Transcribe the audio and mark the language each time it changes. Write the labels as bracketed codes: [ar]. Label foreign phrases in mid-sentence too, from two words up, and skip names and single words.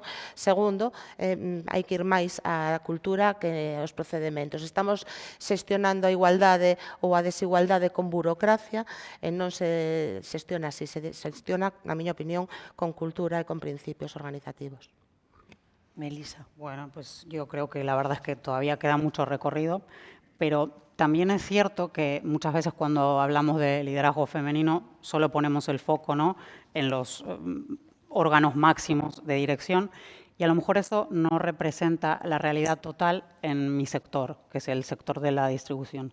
[gl] Segundo, hai que ir máis á cultura que aos procedementos. Estamos xestionando a igualdade ou a desigualdade con burocracia, e non se xestiona así, se xestiona, na miña opinión, con cultura e con principios organizativos. Melisa. [es] Bueno, pues yo creo que la verdad es que todavía queda mucho recorrido, pero también es cierto que muchas veces cuando hablamos de liderazgo femenino solo ponemos el foco, ¿no?, en los órganos máximos de dirección, y a lo mejor eso no representa la realidad total en mi sector, que es el sector de la distribución.